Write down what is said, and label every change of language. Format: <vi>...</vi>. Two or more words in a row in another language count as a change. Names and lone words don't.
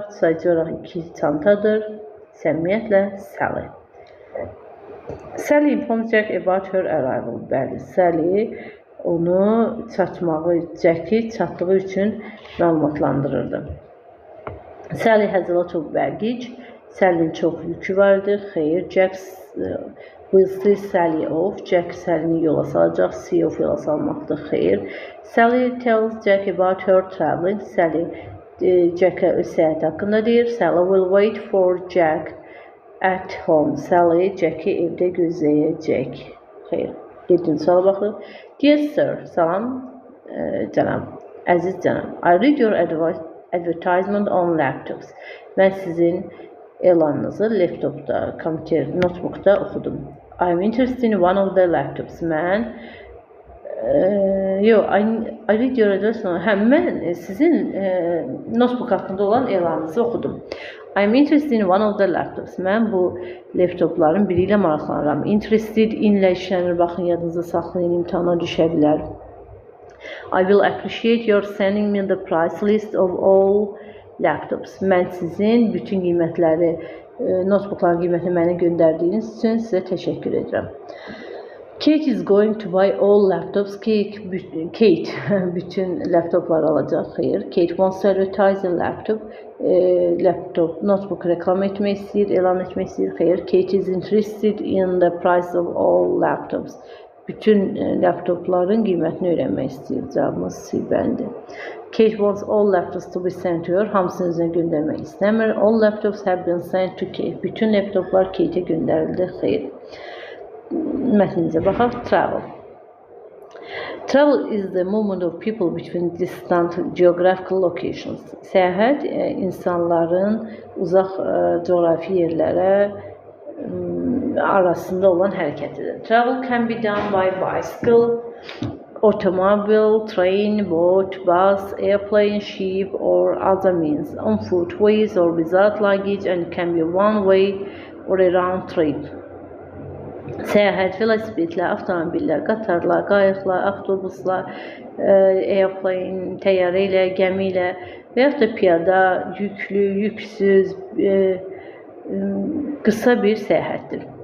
<az>Sadəcə olaraq 2 çantadır. Səmimiyyətlə, Sally.</az> <en>Sally informs Jack about her arrival.</en> <az>Bəli, Sally onu Jack'i çatdığı üçün məlumatlandırırdı.</az> <en>Sally has a lot of baggage.</en> <az>Sally'nin çox yükü vardı.</az> <en>Xeyr, Jack will see Sally off.</en> <az>Jack Sally'ni yola salacaq.</az> <en>See off</en> <az>yola salmaqdır. Xeyr.</az> <en>Sally tells Jack about her traveling.</en> <az>Sally Jack'a öz səyahəti haqqında deyir.</az> <en>Sally will wait for Jack at home.</en> <az>Sally Jack'i evdə gözləyəcək. Xeyr. 7-ci suala baxırıq.</az> <en>Dear sir,</en> <az>salam cənab, əziz cənab.</az> <en>I read your advertisement on laptops.</en> <az>Mən sizin elanınızı laptopda, kompüter, notebookda oxudum.</az> <en>I'm interested in one of the laptops. Mən I read your advertisement.</en> <az>Mən sizin notebook haqqında olan elanınızı oxudum.</az> <en>I'm interested in one of the laptops.</en> <az>Mən bu laptopların biri ilə maraqlanıram.</az> <en>Interested in-</en> <az>lə işlənir. Baxın, yadınızda saxlayın, imtihana düşə bilər.</az> <en>I will appreciate your sending me the price list of all laptops.</en> <az>Mən sizin bütün qiymətləri, notebookların qiymətini mənə göndərdiyiniz üçün sizə təşəkkür edirəm.</az> <en>Kate is going to buy all laptops.</en> <az>Kate bütün laptopları alacaq. Xeyr.</az> <en>Kate wants to advertise a laptop.</en> <az>Notebook reklam etmək istəyir, elan etmək istəyir. Xeyr.</az> <en>Kate is interested in the price of all laptops.</en> <az>Bütün laptopların qiymətini öyrənmək istəyir. Cavabımız C bəndi.</az> <en>Kate wants all laptops to be sent to her.</en> <az>Hamısını özünə göndərmək istəmir.</az> <en>All laptops have been sent to Kate.</en> <az>Bütün laptoplar Kate'e göndərildi. Xeyr. Mətninizə baxaq.</az> <en>Travel. Travel is the movement of people between distant geographical locations.</en> <az>Səyahət insanların uzaq coğrafi yerlərə arasında olan hərəkətidir.</az> <en>Travel can be done by bicycle, automobile, train, boat, bus, airplane, ship or other means, on foot, ways or without luggage, and can be one way or a round trip.</en> <az>Səyahət velosipedlə, avtomobillə, qatarla, qayıqla, avtobusla, airplane, təyyarə ilə, gəmi ilə və yaxud da piyada, yüklü, yüksüz, qısa bir səyahətdir.</az>